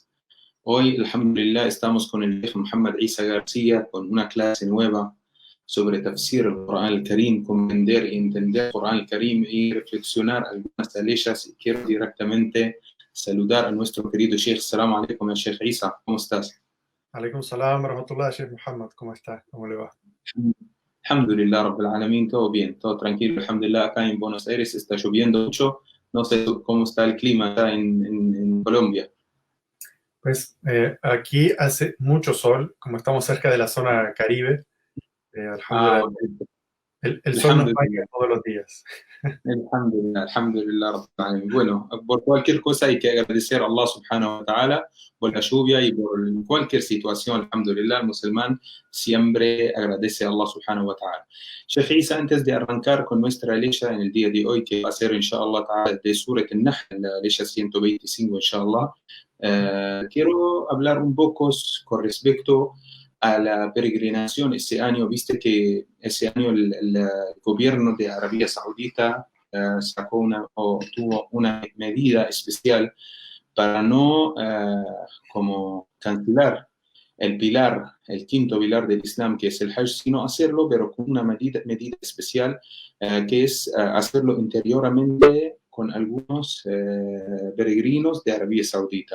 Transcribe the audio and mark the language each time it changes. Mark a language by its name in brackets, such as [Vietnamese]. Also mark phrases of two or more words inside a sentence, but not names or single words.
[Spanish] Hoy, alhamdulillah, estamos con el Sheikh Muhammad Isa García con una clase nueva sobre tafsir el Corán al-Karim, comprender y entender el Corán al-Karim y reflexionar algunas de ellas. Y quiero directamente saludar a nuestro querido Sheikh. [Arabic] السلام عليكم، شيخ عيسى, [Spanish] ¿cómo estás? [Arabic] عليكم السلام ورحمة الله، شيخ محمد, [Spanish] ¿cómo está? ¿Cómo le va? [Arabic] الحمد لله رب العالمين, [Spanish] todo bien, todo tranquilo. Alhamdulillah, acá en Buenos Aires está lloviendo mucho. No sé cómo está el clima acá en Colombia. Pues aquí hace mucho sol, como estamos cerca de la zona Caribe. Alhamdulillah, el sol nos baña todos los días. [Arabic] الحمد لله، الحمد لله رب العالمين. [Spanish] Bueno, por cualquier cosa hay que agradecer a Allah [Arabic] سبحانه وتعالى [Spanish] por la lluvia y por cualquier situación. Alhamdulillah, el musulmán siempre agradece a Allah [Arabic] سبحانه وتعالى. [Spanish] Sheikh Isa, antes de arrancar con nuestra lecha en el día de hoy, que va a ser [Arabic] إن شاء الله تعالى [Spanish] de Surat al-Nahl, la lecha 125 inshallah, quiero hablar un poco con respecto a la peregrinación ese año. Viste que ese año el gobierno de Arabia Saudita tuvo una medida especial para no como cancelar el quinto pilar del Islam, que es el Hajj, sino hacerlo, pero con una medida especial, que es hacerlo interiormente con algunos peregrinos de Arabia Saudita.